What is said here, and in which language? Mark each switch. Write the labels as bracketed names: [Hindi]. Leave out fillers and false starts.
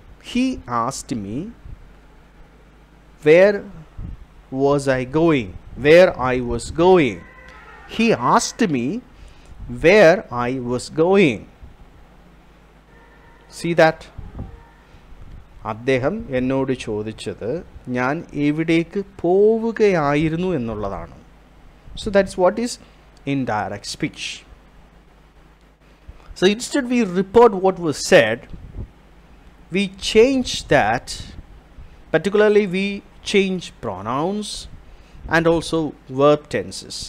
[English] He asked me where was I going, where I was going. He asked me where I was going. See that? [Malayalam] അദ്ദേഹം എന്നോട് ചോദിച്ചത് ഞാൻ എവിടേക്ക് പോവുകയായിരുന്നു എന്നുള്ളതാണ്. [English] So that's what is indirect speech. So instead we report what was said, we change that, particularly we change pronouns and also verb tenses.